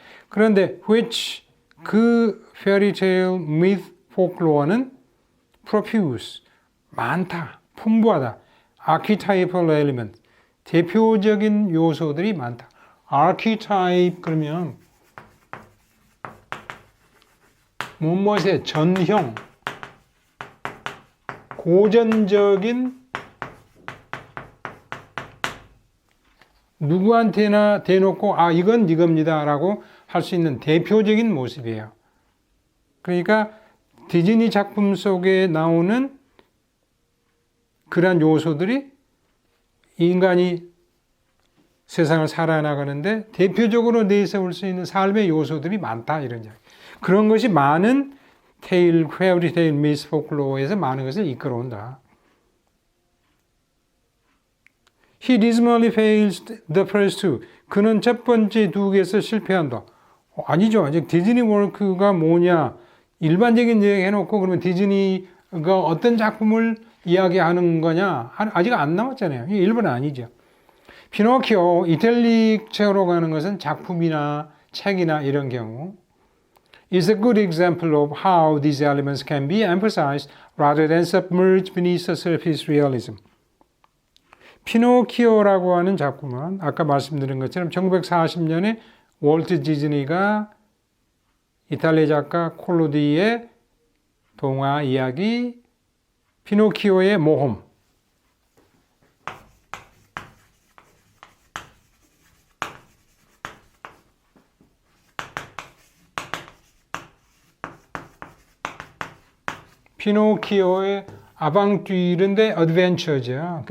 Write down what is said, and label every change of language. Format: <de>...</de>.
<ko>그런데 which 그 fairy tale, myth, folklore는 profuse 많다, 풍부하다. archetypal element 대표적인 요소들이 많다. archetype 그러면 무엇의 전형, 고전적인 누구한테나 대놓고 이건 이겁니다 라고 할 수 있는 대표적인 모습이에요. 그러니까 디즈니 작품 속에 나오는 그러한 요소들이 인간이 세상을 살아나가는데 대표적으로 내세울 수 있는 삶의 요소들이 많다 이런 이야기. 그런 것이 많은 테일, 페어리 테일, 미스 포클로어에서 많은 것을 이끌어온다.</ko> <en>He dismally fails the first two.</en> <ko>그는 첫 번째 두 개에서 실패한다. 아니죠. 아직 디즈니 월크가 뭐냐. 일반적인 얘기 해놓고 그러면 디즈니가 어떤 작품을 이야기하는 거냐. 아직 안 나왔잖아요. 이게 일본은 아니죠. 피노키오, 이탈릭체로 가는 것은 작품이나 책이나 이런 경우.</ko> <en>is a good example of how these elements can be emphasized rather than submerged beneath the surface realism.</en> <ko>피노키오라고 하는 작품은 아까 말씀드린 것처럼 1940년에 월트 디즈니가 이탈리아 작가 콜로디의 동화 이야기 피노키오의 모험 피노키오의 아방뛰르인데 어드벤처죠.</ko>